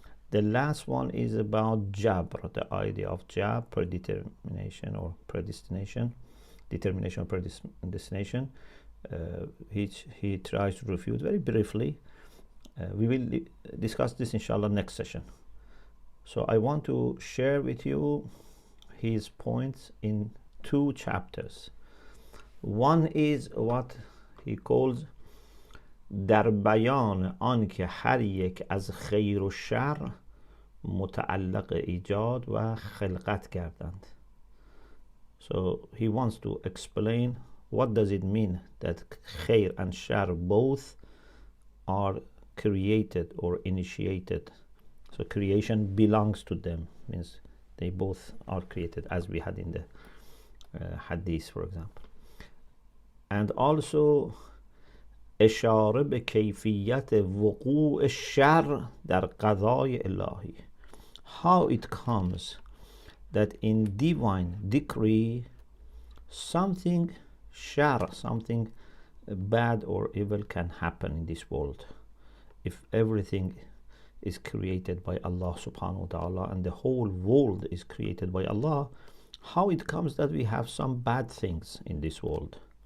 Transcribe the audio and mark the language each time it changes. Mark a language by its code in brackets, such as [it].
[en] The last one is about Jabr, the idea of Jabr, predetermination or predestination, determination or predestination, which he tries to refute very briefly. We will discuss this inshallah next session. So I want to share with you his points in 2 chapters. One is what he calls [fa] در بیان آنکه هر یک از خیر و شر متعلق ایجاد و خلقت کردند. [en] So he wants to explain what does it mean that khair and shar both are created or initiated. So creation belongs to them, means they both are created, as we had in the hadith, for example. And also [fa] اشاره به کیفیت وقوع شر در قضای الهی. [en] How it comes that in divine decree something shar, something bad or evil can happen in this world. If everything is created by Allah subhanahu wa ta'ala and the whole world is created by Allah, how it comes that we have some bad things in this world?